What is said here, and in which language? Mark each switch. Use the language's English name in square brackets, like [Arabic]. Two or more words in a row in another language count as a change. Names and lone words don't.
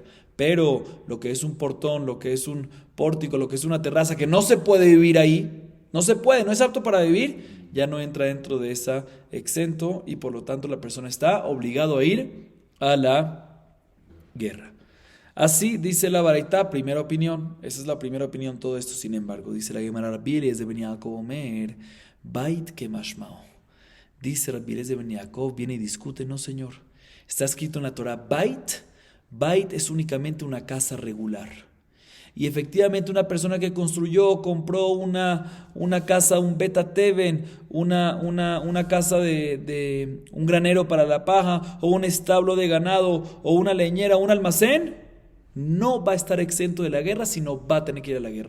[Spanish] Pero lo que es un portón, lo que es un pórtico, lo que es una terraza, que no se puede vivir ahí, no se puede, no es apto para vivir, ya no entra dentro de esa exento y por lo tanto la persona está obligado a ir a la guerra. Así dice la Baraitá, primera opinión. Esa es la primera opinión, todo esto. Sin embargo, dice la Gemara Rabbi Eliezer ben Yaakov [Hebrew] אומר בית כמשמעו. [Spanish] Dice Rabbi Eliezer ben Yaakov, viene y discute, no señor. Está escrito en la Torah, Bait es únicamente una casa regular. Y efectivamente una persona que compró una casa, un [Hebrew] בית התבן, [Spanish] una casa de un granero para la paja, o un establo de ganado, o una leñera, un almacén, no va a estar exento de la guerra, sino va a tener que ir a la guerra.